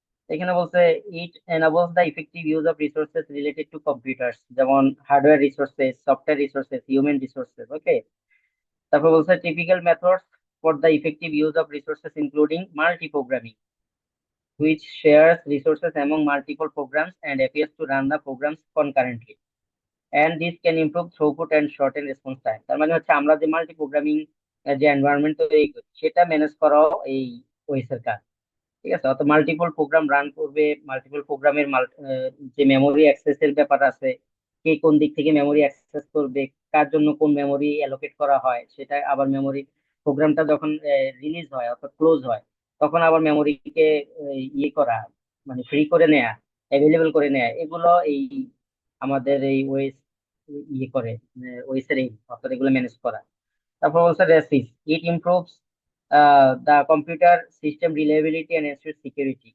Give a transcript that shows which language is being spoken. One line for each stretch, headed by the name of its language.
Bangla: এখানে বলছে
English: It enables the effective use of resources related to computers, যেমন hardware resources, software resources, human resources. Okay,
Bangla: তারপর বলছে
English: Typical methods for the effective use of resources including multi programming, which shares resources among multiple programs and appears to run the programs concurrently. And this can improve throughput and shorten response time.
Bangla: তার মানে হচ্ছে আমরা যে multi programming যে environment তৈরি করি, সেটা manage করাও এই ওএস এর কাজ। ঠিক আছে, অত মাল্টিপল প্রোগ্রাম রান করবে, মাল্টিপল প্রোগ্রামের যে মেমোরি অ্যাক্সেস এর ব্যাপার আছে, কে কোন দিক থেকে মেমোরি অ্যাক্সেস করবে, কার জন্য কোন মেমোরি অ্যালোকেট করা হয়, সেটা আবার মেমোরি প্রোগ্রামটা যখন রিলিজ হয় অর্থাৎ ক্লোজ হয়, তখন আবার মেমোরিকে ইয়ে করা, মানে ফ্রি করে নেয়া, অ্যাভেলেবল করে নেয়া, এগুলো এই আমাদের এই ওয়েস ইয়ে করে, ওয়েস এর এই অর্থাৎ এগুলো ম্যানেজ করা। তারপর বলছে
English: রেসিস, it improves the computer system reliability and ensures security.